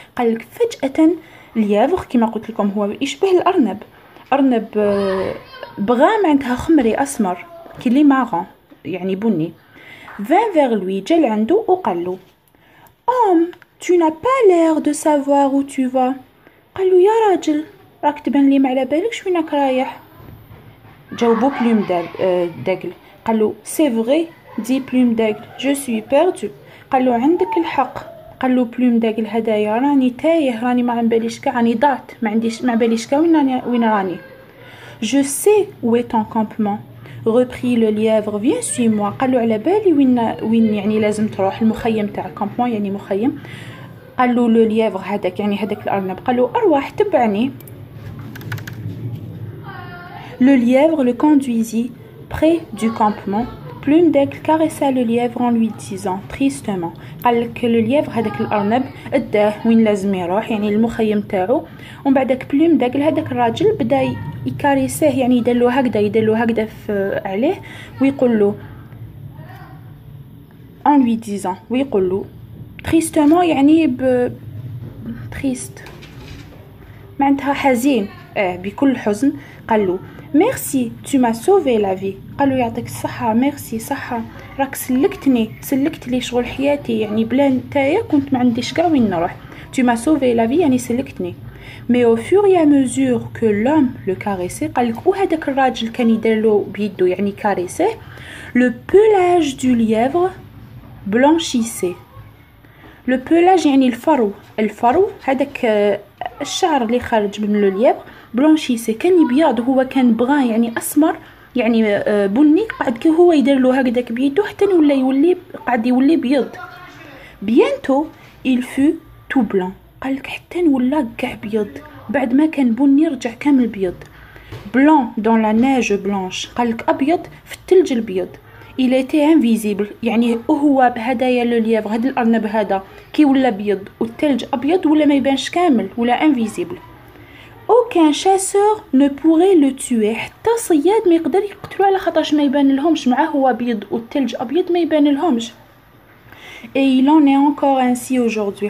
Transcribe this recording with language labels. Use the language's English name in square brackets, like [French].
[Arabic] قالك فجأة اليافغ كما قلت لكم هو يشبه الأرنب. أرنب brun معناتها خمري أسمر كلي ماغون يعني بني. [French] vint vers lui [Arabic] جا عنده وقال له [French] Homme, tu n'as pas l'air de savoir où tu vas. [Arabic] قال له يا راجل راك تبان لي ما على بالكش وينك رايح. جاوبو بلوم داغل قال له [French] c'est vrai [Arabic] دي بلوم داغل [French] je suis perdu. [Arabic] قال له عندك الحق. قال له بلوم داغل هدايا راني تايه، راني ما باليش كاع، راني ضعت، ما باليش كاع وين راني. [French] je sais où est ton campement. reprit le lièvre viens suis-moi. [Arabic] قال له على بالي وين يعني لازم تروح، المخيم تاع الكامبون يعني مخيم. قال له لو ليèvre هذاك يعني هذاك الأرنب قال له أرواح تبعني. [French] Le lièvre le conduisit près du campement. Plume d'Aigle caressa le lièvre en lui disant tristement. [Arabic] قالك le lièvre هذاك الأرنب اداه وين لازم يروح يعني المخيم تاعو، ومن بعدك بلوم داغل هذاك الراجل بدا يكاريسيه يعني يدلو هكذا عليه ويقول له [French] en lui disant [Arabic] ويقول له tristement يعني triste معناتها حزين بكل حزن. قال له ميرسي [French] tu m'as sauvé la vie. [Arabic] قالوا يعطيك الصحة، ميرسي صحة راك سلكت لي شغل حياتي، يعني بلا نتايا كنت ما عنديش كاع وين نروح. [French] tu m'as sauvé la vie [Arabic] يعني سلكتني. [French] mais au fur et à mesure que l'homme le caressait [Arabic] قالك وهذاك الراجل كان يديرلو بيدو يعني كاريسيه. [French] le pelage du lièvre blanchissait. [Arabic] le pelage يعني الفرو هذاك الشعر اللي خارج من لو ليèvre بلانشيسي كان يبيض، هو كان بغان يعني اسمر يعني بني، قعد كي هو يدير له هكذاك بيدو حتى يولي قعد يولي بيض. [French] بيانتو il fut tout blanc. [Arabic] قالك حتى ولا كاع بيض، بعد ما كان بني رجع كامل بيض. [French] blanc dans la neige blanche [Arabic] قالك ابيض في الثلج البيض. [French] il était invisible [Arabic] يعني هو بهدايا لو ليèvre هذا الارنب هذا كي ولا بيض والثلج ابيض ولا ما يبانش كامل ولا invisible. [French] aucun chasseur ne pourrait le tuer. [Arabic] حتى صياد ما يقدر يقتلو على خاطرش ما يبان لهمش، معاه هو بيض والثلج ابيض ما يبان لهمش. [French] et il en est encore ainsi aujourd'hui.